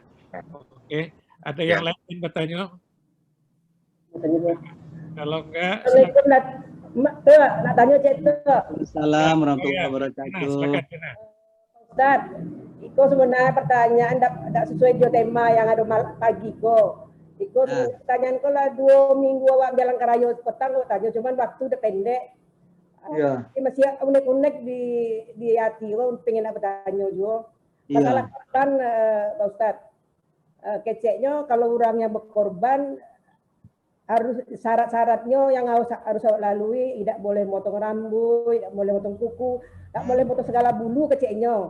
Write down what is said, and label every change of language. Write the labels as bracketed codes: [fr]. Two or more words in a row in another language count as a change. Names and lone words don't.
[id] Oke, ada yang lain bertanya? Kalau enggak, nak tanya Cik Tuk. [ar] وعليكم السلام ورحمة الله وبركاته. [id] Ustaz, Iko sebenarnya pertanyaan tidak sesuai dengan tema yang ada pagi Iko. [min] Iko pertanyaan ko lah 2 minggu awak jalan karayo petang ko tanya, cuman waktu udah pendek. [id] Iya. Masih unek-unek di hati ko, pengen nak bertanya juga. Masalah korban Pak Ustaz. Keceknya kalau orangnya berkorban harus syarat-syaratnya yang harus awak lalui, tidak boleh motong rambut, tidak boleh motong kuku, tidak boleh motong segala bulu keceknya.